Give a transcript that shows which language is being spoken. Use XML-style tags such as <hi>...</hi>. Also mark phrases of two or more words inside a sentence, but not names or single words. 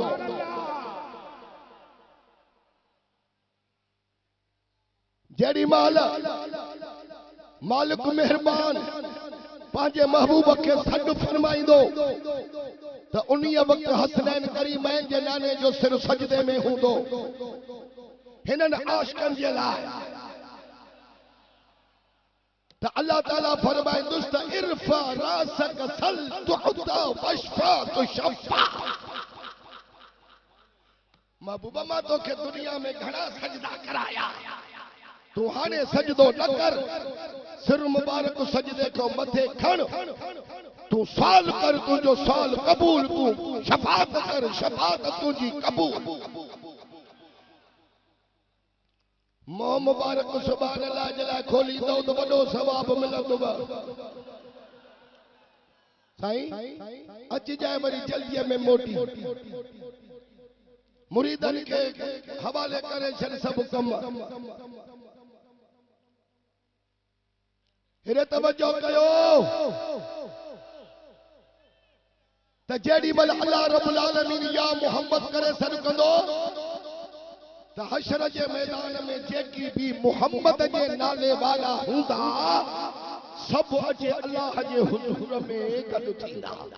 <sd>जेड़ी माल मालिक मेहरबान पंहिंजे महबूब खे सॾु फरमाईंदो त उन्हीअ वक़्तु हसनैन करीमैन जे नाने जो सिर सजदे में हूंदो। हिननि आशिकनि जे लाइ त अल्लाह ताला फरमाईंदुसि त</sd> <ar>ارفع رأسك سل تعطه واشفع تشفع.</ar> <sd>महबूबा मां तोखे दुनिया में घणा सजदा कराया, तू हाणे सजदो न कर। सिर मुबारक सजदे को मथे खण। तू सवाल कर, तुझो सवाल कबूल। तू शफात कर, शफात तुझी कबूल। मोह मुबारक</sd> <ar>سبحان الله</ar> <sd>जला खोली दो तो वडो सवाब मिलंदो। साईं अच जाए वरी जल्दीअ में मोटी। मुरीदन के हवाले करे छॾ सब कम। हिरे तवज्जो कयो त जेडी महिल</sd> <ar>الله رب العالمين</ar> <sd>या मोहम्मद करे सॾु कंदो त हशर जे मैदान में जेकी भी मोहम्मद जे नाले वाला हूंदा सब अचे अल्लाह जे हुजूर में गॾु थींदा।</sd>